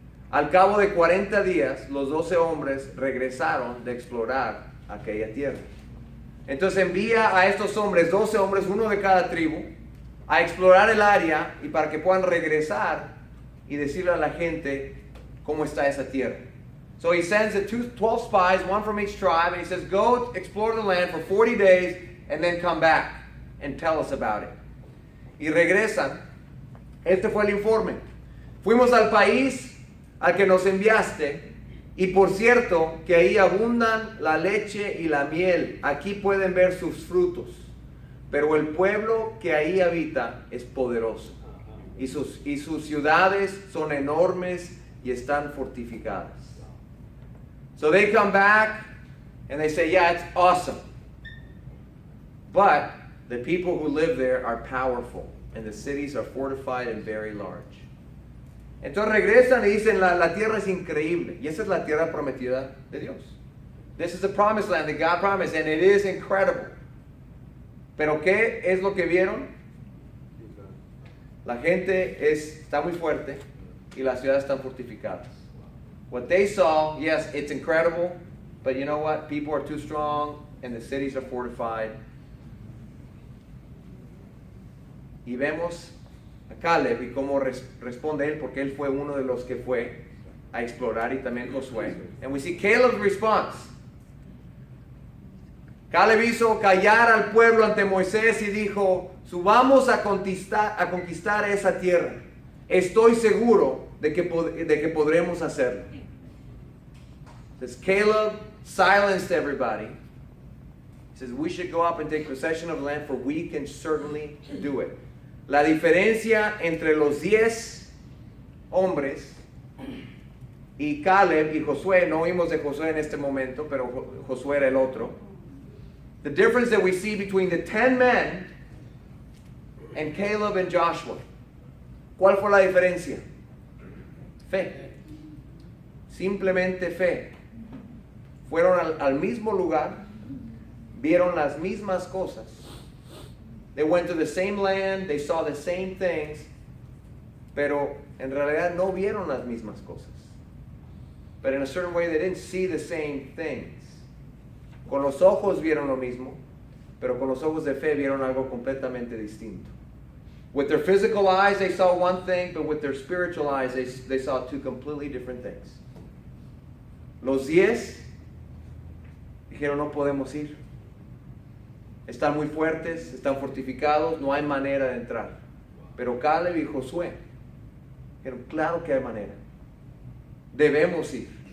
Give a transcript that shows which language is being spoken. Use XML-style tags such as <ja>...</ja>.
<es>Al cabo de 40 días, los 12 hombres regresaron de explorar aquella tierra. Entonces envía a estos hombres, 12 hombres, uno de cada tribu, a explorar el área y para que puedan regresar y decirle a la gente cómo está esa tierra.</es> <en>So he sends the 12 spies, one from each tribe, and he says, go explore the land for 40 days and then come back and tell us about it.</en> <es>Y regresan. Este fue el informe. Fuimos al país al que nos enviaste, y por cierto que ahí abundan la leche y la miel. Aquí pueden ver sus frutos. Pero el pueblo que ahí habita es poderoso. Y sus ciudades son enormes y están fortificadas.</es> <en>So they come back and they say, yeah, it's awesome. But the people who live there are powerful and the cities are fortified and very large.</en> <es>Entonces regresan y dicen, la tierra es increíble. Y esa es la tierra prometida de Dios.</es> <en>This is the promised land that God promised, and it is incredible.</en> <es>Pero ¿qué es lo que vieron? La gente está muy fuerte y las ciudades están fortificadas.</es> <en>What they saw, yes, it's incredible, but you know what? People are too strong and the cities are fortified.</en> <es>Y vemos a Caleb y cómo responde él, porque él fue uno de los que fue a explorar, y también Josué.</es> <en>And we see Caleb's response.</en> <es>Caleb hizo callar al pueblo ante Moisés y dijo, subamos a conquistar esa tierra. Estoy seguro de que podremos hacerlo.</es> <en>Says Caleb silenced everybody. He says we should go up and take possession of the land, for we can certainly do it.</en> <es>La diferencia entre los 10 hombres y Caleb y Josué, no oímos de Josué en este momento, pero Josué era el otro.</es> <en>The difference that we see between the 10 men and Caleb and Joshua.</en> <es>¿Cuál fue la diferencia? Fe. Simplemente fe. Fueron al mismo lugar, vieron las mismas cosas.</es> <en>They went to the same land, they saw the same things,</en> <es>pero en realidad no vieron las mismas cosas.</es> <en>But in a certain way they didn't see the same things.</en> <es>Con los ojos vieron lo mismo, pero con los ojos de fe vieron algo completamente distinto.</es> <en>With their physical eyes they saw one thing, but with their spiritual eyes they saw two completely different things.</en> <es>Los 10 dijeron no podemos ir. Están muy fuertes, están fortificados, no hay manera de entrar. Pero Caleb y Josué dijeron, claro que hay manera. Debemos ir.</es>